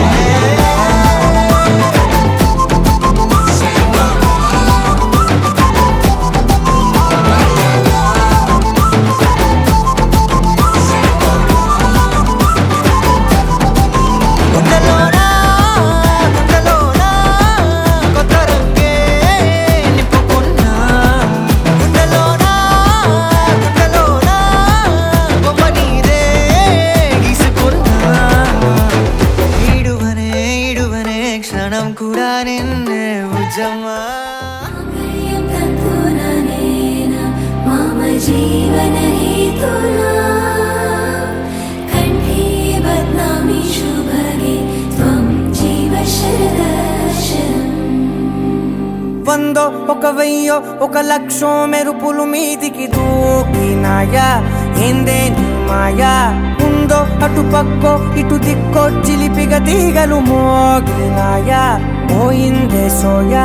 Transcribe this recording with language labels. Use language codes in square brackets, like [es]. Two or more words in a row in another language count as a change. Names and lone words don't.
[te] గుండెలోనా కొత్త రంగే నింపుకున్నా గుండెలోనా బొమ్మ నీదే గీసుకున్నా ఈడువనే క్షణం కూడా నిన్నే బుజ్జమ్మ [sa] मम जीवन हेतुना कण्ठे बध्नामि शुभगे त्वं जीव शरदर्शनम् [te] వందో ఒక వెయ్యో ఒక లక్షో మెరుపులు మీదికి దూకినాయా ఏందే నీ మాయా ఉందో అటు పక్కో ఇటు దిక్కో చిలిపిగ తీగలు మోగినాయా పోయిందే సోయా